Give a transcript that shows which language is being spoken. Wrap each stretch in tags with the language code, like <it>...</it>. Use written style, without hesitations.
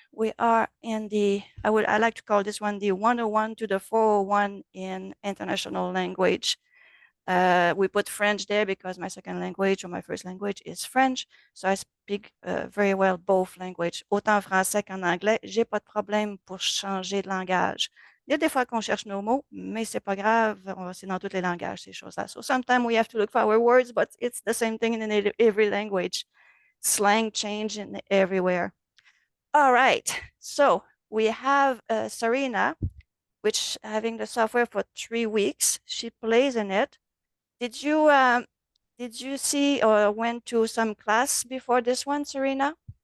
<en>We are in the, I like to call this one the 101 to the 401 in international language. We put French there because my second language or my first language is French. So I speak very well both languages,</en> <fr>autant français qu'en anglais. J'ai pas de problème pour changer de langage. Il y a des fois qu'on cherche nos mots, mais c'est pas grave. C'est dans tous les langages, ces choses-là.</fr> <en>So sometimes we have to look for our words, but it's the same thing in every language. Slang change in everywhere. All right. So we have Serena, which having the software for 3 weeks. She plays in it. Did you see or went to some class before this one, Serena?</en>